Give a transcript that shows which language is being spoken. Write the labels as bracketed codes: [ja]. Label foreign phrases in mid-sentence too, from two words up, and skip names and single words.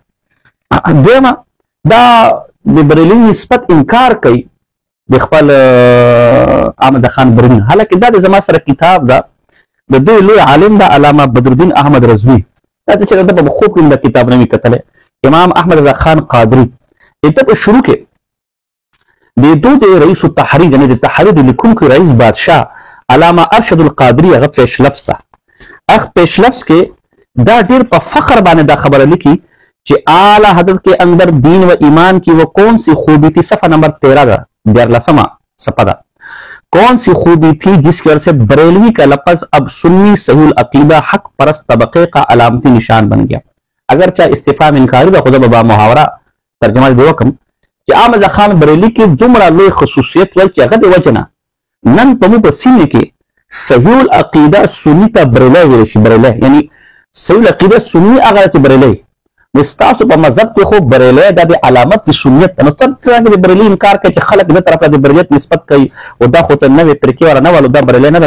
[ps] دویمه دا د بریلي نسبت انکار کوي د خپل احمد خان بریلي حالکه دا د زما سره کتاب ده د دوی لوی عالم ده علامه بدرالدین احمد رضوي دا چې ده په خوب کې د کتاب نه مې کتلی امام احمد رضا خان قادري دلته په شروع کې د دوی د رئیس التحریر یعنې د تحریر د لیکونکي رئیس بادشاه علامه ارشد القادري هغه پیش لفظ ده هغه پیش لفظ کې دا ډیر په فخر باندې دا خبره لیکي چې [ur] اعلی حضرت کے اندر دین و ایمان کی وہ کون سی خوبی تھی صفحہ نمبر 13 14واں صفحہ [ps] دا [ur] کون سی خوبی تھی جس کی وجہ سے بریلوی کا لفظ اب سنی صحیح العقیدہ حق پرست طبقے کا علامتی نشان بن گیا [ps] اگرچہ استفهام انکاری دا خدا بابا محاورہ ترجمه دی وکم چې احمد خان بریلي کې دومره لوی خصوصیت ول چې هغه د وجه نه نن په موږ په سیمې کې صحیح العقیده سنی ته بریلی ویل شي. بریلی یعنی صحیح العقیده سنی هغه چې بریلی نو ستاسو په مذهب کې خو بریلی دا د علامت د سنیت نو څنګه د بریلی انکار کوي چې خلک د طرفه د بریلیت نسبت کوي او دا خو ته نوې فرقې ولا نه ولو دا بریلی نه ده.